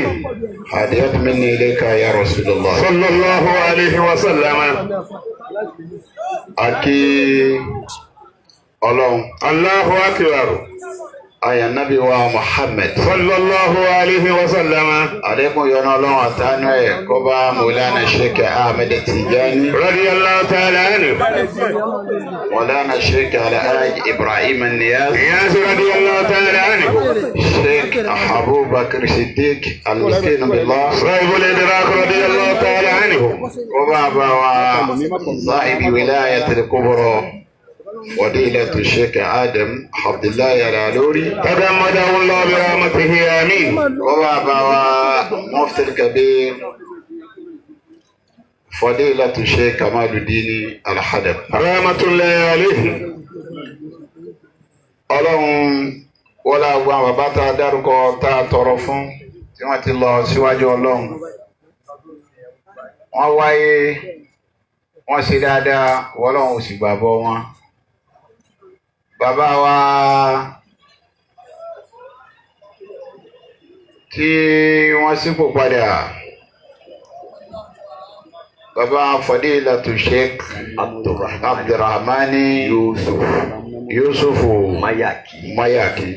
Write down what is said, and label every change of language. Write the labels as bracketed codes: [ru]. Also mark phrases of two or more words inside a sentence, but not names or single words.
[ar] هديت مني إليك يا رسول الله صلى الله عليه وسلم. [yo] Aki Ọlọ́run. [ar] الله أكبر. [yo] Aya Nabi wa Muhammad. [ar] صلى الله عليه وسلم. [yo] Alekun yọ́nú Ọlọ́run àtàánú ẹ̀ kó bá Maulana Sheikh Ahmed Tijani. [ar] رضي الله تعالى عنه. Maulana Sheikh Alhaji Ibrahim Niyaz. Niyaz رضي الله تعالى عنه. Sheikh Abubakar Siddiq Al-Miskeen Bilah. صاحب الإدراك رضي الله تعالى عنه. [yo] Kó bá bá wa [ar] صاحب الولاية الكبرى. فضيلة الشيخ آدم عبد الله العلوري تغمده الله برحمته آمين. وبابا مفتي الكبير فضيلة الشيخ كمال الدين الحدب رحمة الله عليه. [yo] Ọlọ́run wọlé àwọn bàbá tá a dárúkọ tá a tọrọ fún tí wọ́n ti lọ síwájú Ọlọ́run. Wọ́n wáyé wọ́n ṣe dáadáa Ọlọ́run ò sì gbàgbọ́ wọn. Bàbá wa tí wọ́n sípò padà bàbá Fadilatu Sheikh Abdurrahmani Yusufu Mayaki